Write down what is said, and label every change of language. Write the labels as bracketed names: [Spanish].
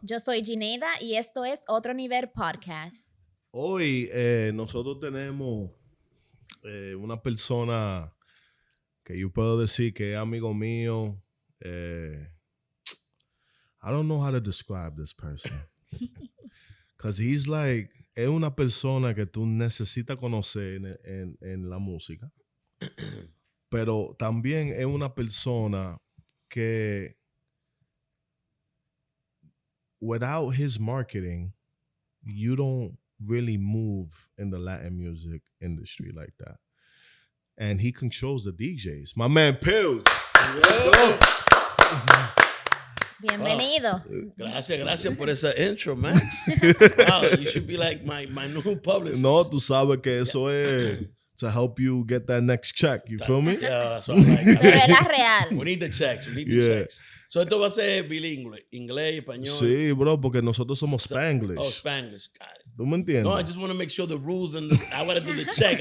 [Spanish] Yo soy Gineida y esto es Otro Nivel Podcast. Hoy nosotros tenemos una persona que yo puedo decir que es amigo mío. [English] I don't know how to describe this person. Because he's like, [Spanish] es una persona que tú necesitas conocer en la música. Pero también es una persona que [English] without his marketing, you don't really move in the Latin music industry like that. And he controls the DJs. My man Pillz. [Spanish] Bienvenido. Wow. Gracias por esa intro, Max. [English] Wow, you should be like my new publicist. [Spanish] No, tú sabes que eso es [English] to help you get that next check. You feel me? Yeah, that's what I like. [Spanish] Pero es la real. [English] We need the checks. We need the checks. [Spanish] So esto va a ser bilingüe, inglés, español. Sí, bro, porque nosotros somos Spanglish. [English] Oh, Spanglish. Got it. [Spanish] ¿Tú me entiendes? [English] No, I just want to make sure the rules and I want to do the check.